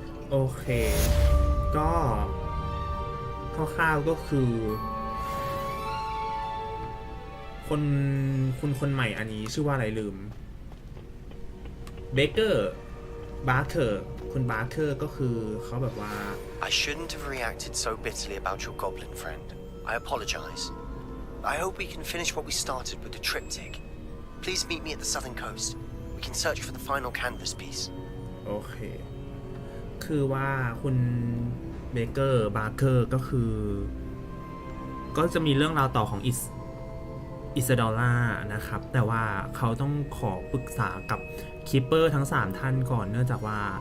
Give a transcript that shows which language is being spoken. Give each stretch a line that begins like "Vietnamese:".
Thai: โอเค ก็คร่าวๆก็คือ คนใหม่อันนี้ชื่อว่าอะไรลืมเบเกอร์บาร์เกอร์คุณบาร์เกอร์ก็คือเขาแบบว่า
English: I shouldn't have reacted so bitterly about your goblin friend. I apologize. I hope we can finish what we started with the triptych. Please meet me at the southern coast. We can search for the final canvas piece.
Thai: โอเค คือว่าคุณเบเกอร์บาร์เกอร์ก็คือ ก็จะมีเรื่องราวต่อของอิซาดอล่านะครับ แต่ว่าเขาต้องขอปรึกษากับคีปเปอร์ทั้ง3ท่านก่อนเนื่องจากว่า